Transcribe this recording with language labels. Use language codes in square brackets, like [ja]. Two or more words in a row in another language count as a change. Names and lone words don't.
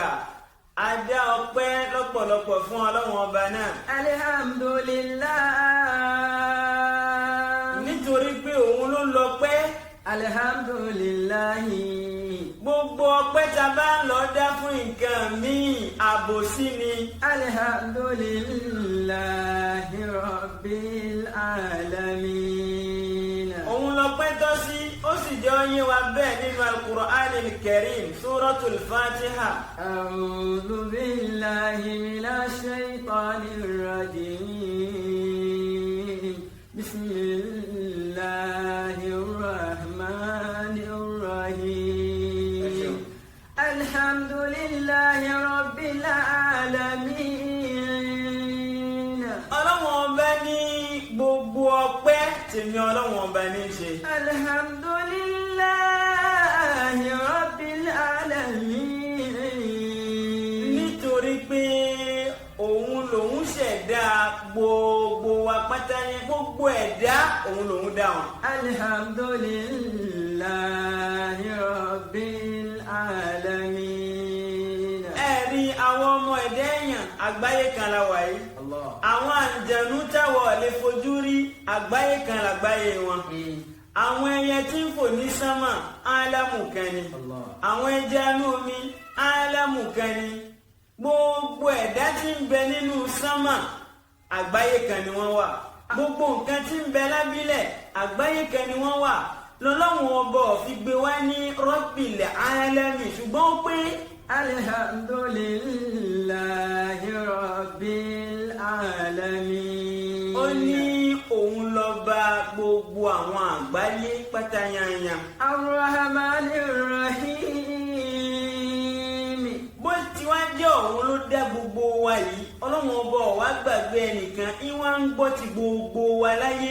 [yo] a dá ọpẹ́ lọ́pọ̀lọpọ̀ fún Ọlọ́run ọba náà. [ar] Alhamdulillah. [yo] nítorí pé òun ló lọ́pẹ́. [ar] Alhamdulillahi. [yo] gbogbo ọpẹ́ tá a bá ń lọ dá fún nǹkan míì àbòsí ni. [ar] الحمد لله رب العالمين. [yo] òun lọ́pẹ́ tọ́ sí, ó sì jẹ́ ó yé wa bẹ́ẹ̀ nínú [ar] القرآن الكريم سورة الفاتحة. أعوذ بالله من الشيطان الرجيم. بسم الله الرحمن الرحيم. الحمد لله رب العالمين. [yo] Ọlọ́run ọba ní gbogbo ọpẹ́ tèmi Ọlọ́run ọba ní í ṣe. [ar] الحمد لله رب العالمين. [yo] nítorí pé òun lòun ṣẹ̀dá gbogbo wa pátá yẹn, gbogbo ẹ̀dá òun lòun dá wọn. [ar] الحمد لله رب العالمين. [yo] ẹ̀rí àwọn ọmọ ẹ̀dá èèyàn àgbáyé kan la wà yìí. Allah. àwọn àǹjẹ̀nú táwọ̀ lè fojú rí àgbáyé kan làgbáyé wọn. àwọn ẹyẹ tí ń fò ní sánmà álámù kan ni. Allah. àwọn ẹja inú omi álámù kan ni. gbogbo ẹ̀dá tí ń bẹ nínú sánmà àgbáyé kan ni wọ́n wà. gbogbo nǹkan tí ń bẹ lábílẹ̀ àgbáyé kan ni wọ́n wà. lọ́lọ́run ọba ò fi gbé wá ní [ar] رب العالمين, [yo] ṣùgbọ́n ó pé [ar] الحمد لله رب العالمين. [yo] ó ní òun lọ́ba gbogbo àwọn àgbáyé pátáyányá. [ar] الرحمن الرحيم. [yo] ọlọ́run ọba ò wá gbàgbé ẹnìkan ìwà ń gbọ́ ti gbogbo wa láyé.